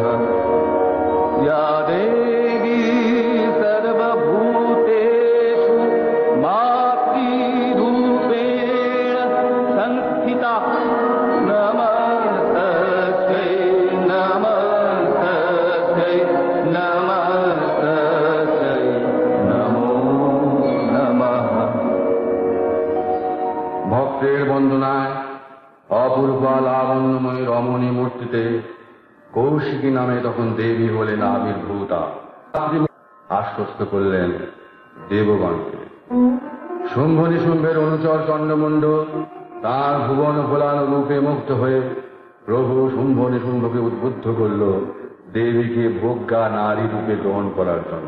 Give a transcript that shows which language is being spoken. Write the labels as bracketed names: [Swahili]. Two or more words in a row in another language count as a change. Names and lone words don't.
[Sanskrit] या देवी सर्वभूतेषु मातृरूपेण संस्थिता नमस्तस्यै नमस्तस्यै नमस्तस्यै नमो नमः। [Bangla] ভক্তের বন্দনায় অপূর্বা লাবণ্যময় রমণী মূর্তিতে কৌশিকী নামে তখন দেবী হলেন আবির্ভূতা। আশ্বস্ত করলেন দেবগণকে। শুম্ভ নিশুম্ভের অনুচর চন্ডমুণ্ড তার ভুবন ভোলানো রূপে মুগ্ধ হয়ে প্রভু শুম্ভ নিশুম্ভকে উদ্বুদ্ধ করল দেবীকে ভোগ্যা নারী রূপে গ্রহণ করার জন্য।